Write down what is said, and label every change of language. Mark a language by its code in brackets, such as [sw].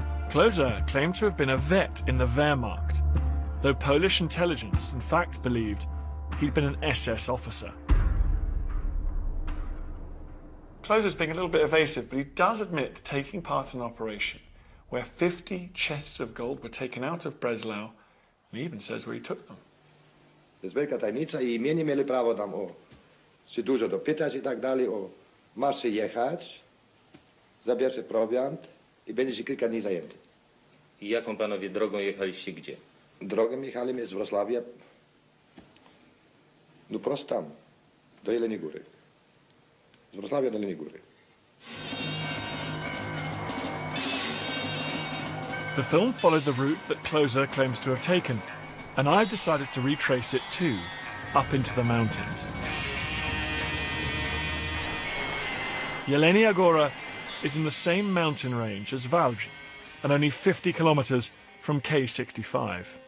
[en] Kloser claimed to have been a vet in the Wehrmacht, though Polish intelligence in fact believed he'd been an SS officer. Kloser's being a little bit evasive, but he does admit to taking part in an operation where 50 chests of gold were taken out of Breslau, and he even says where he took them. [pl] To jest wielka tajemnica i mnie nie mieli prawo tam się dużo dopytać i tak dalej, masz jechać, zabierz prowiant i będziesz kilka dni zajęty. I jaką panowie drogą jechaliście gdzie? Drogą jechaliśmy z Wrocławia, no prosto tam, do Jeleniej Góry. Z Wrocławia do Jeleniej Góry. [en] The film followed the route that Closer claims to have taken, and I've decided to retrace it too, up into the mountains. Jelenia Góra is in the same mountain range as Wałbrzych, and only 50 kilometers from K65.